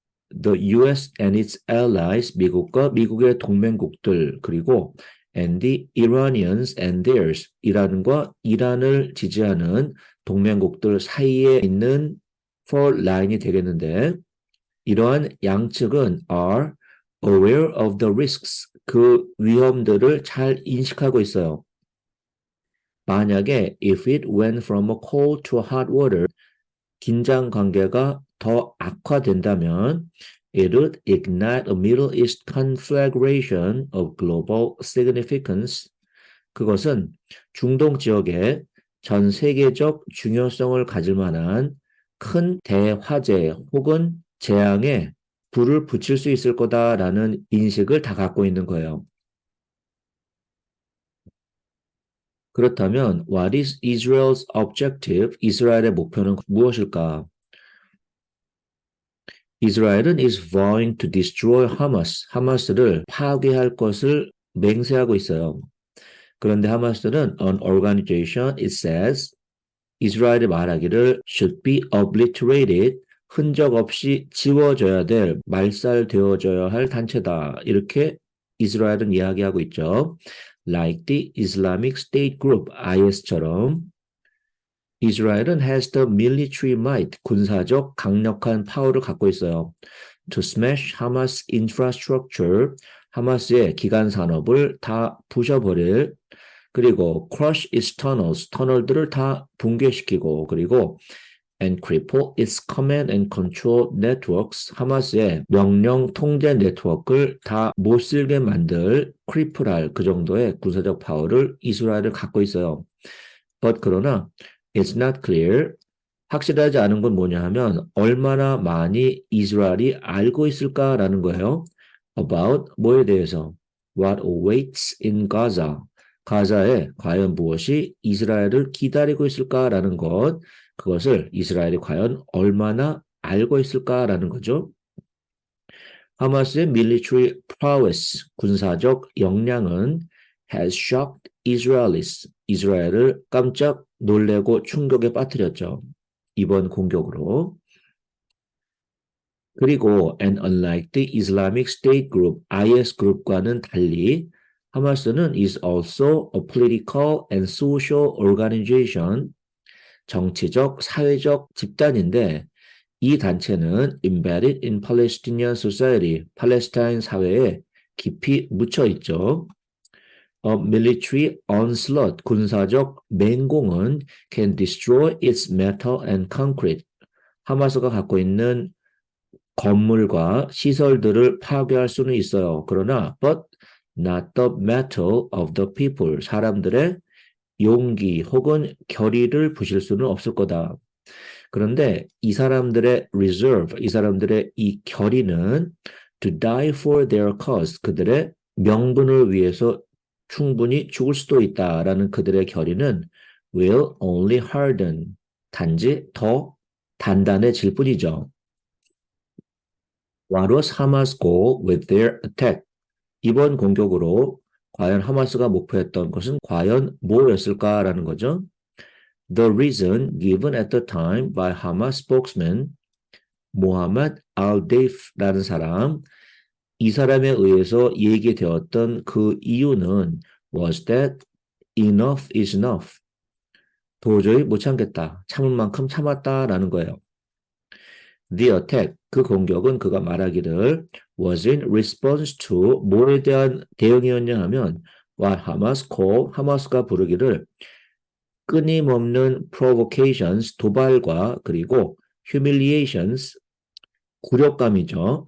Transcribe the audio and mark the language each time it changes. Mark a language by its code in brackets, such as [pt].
[en] the US and its allies, [ko] 미국과 미국의 동맹국들, 그리고 [en] and the Iranians and theirs, [ko] 이란과 이란을 지지하는 동맹국들 사이에 있는 fault line이 되겠는데, 이러한 양측은 [en] are aware of the risks, [ko] 그 위험들을 잘 인식하고 있어요. 만약에 [en] if it went from a cold to a hot water, [ko] 긴장 관계가 더 악화된다면 [en] it would ignite a Middle East conflagration of global significance. [ko] 그것은 중동 지역에 전 세계적 중요성을 가질 만한 큰 대화재 혹은 재앙에 불을 붙일 수 있을 거다라는 인식을 다 갖고 있는 거예요. 그렇다면 [en] what is Israel's objective? [ko] 이스라엘의 목표는 무엇일까? 이스라엘은 [en] is vowing to destroy Hamas. [ko] 하마스를 파괴할 것을 맹세하고 있어요. 그런데 하마스는 [en] an organization, it says, [ko] 이스라엘이 말하기를 [en] should be obliterated, [ko] 흔적 없이 지워져야 될, 말살되어져야 할 단체다. 이렇게 이스라엘은 이야기하고 있죠. [en] Like the Islamic State Group, [ko] IS처럼 이스라엘은 [en] has the military might, [ko] 군사적 강력한 파워를 갖고 있어요. [en] To smash Hamas infrastructure, [ko] 하마스의 기간 산업을 다 부셔버릴, 그리고 [en] crush its tunnels, [ko] 터널들을 다 붕괴시키고, 그리고 [en] and cripple its command and control networks, [ko] 하마스의 명령 통제 네트워크를 다 못쓸게 만들, cripple할 그 정도의 군사적 파워를 이스라엘은 갖고 있어요. But 그러나 [en] it's not clear, [ko] 확실하지 않은 건 뭐냐 하면 얼마나 많이 이스라엘이 알고 있을까라는 거예요. About 뭐에 대해서? [en] What awaits in Gaza. [ko] 가자에 과연 무엇이 이스라엘을 기다리고 있을까라는 것, 그것을 이스라엘이 과연 얼마나 알고 있을까라는 거죠. 하마스의 military prowess, 군사적 역량은 [en] has shocked Israelis, [ko] 이스라엘을 깜짝 놀래고 충격에 빠뜨렸죠. 이번 공격으로. [en] 그리고 and unlike the Islamic State Group, [ko] IS 그룹과는 달리 하마스는 [en] is also a political and social organization, [ko] 정치적, 사회적 집단인데 이 단체는 [en] embedded in Palestinian society, [ko] 팔레스타인 사회에 깊이 묻혀 있죠. [en] A military onslaught, [ko] 군사적 맹공은 [en] can destroy its metal and concrete. [ko] 하마스가 갖고 있는 건물과 시설들을 파괴할 수는 있어요. 그러나 [en] but not the metal of the people. [ko] 사람들의 용기 혹은 결의를 부실 수는 없을 거다. 그런데 이 사람들의 reserve, 이 사람들의 이 결의는 [en] to die for their cause, [ko] 그들의 명분을 위해서 충분히 죽을 수도 있다라는 그들의 결의는 [en] will only harden, [ko] 단지 더 단단해질 뿐이죠. [en] What was Hamas' goal with their attack? [ko] 이번 공격으로 과연 하마스가 목표했던 것은 과연 뭐였을까라는 거죠. [en] The reason given at the time by Hamas spokesman Mohammed al-Deif라는 사람, [ko] 이 사람에 의해서 얘기되었던 그 이유는 [en] was that enough is enough. [ko] 도저히 못 참겠다. 참을 만큼 참았다라는 거예요. [en] The attack, [ko] 그 공격은 그가 말하기를 [en] was in response to [ko] 뭐에 대한 대응이었냐 하면 [en] what Hamas called, [ko] 하마스가 부르기를 끊임없는 provocations, 도발과 그리고 humiliations, 굴욕감이죠.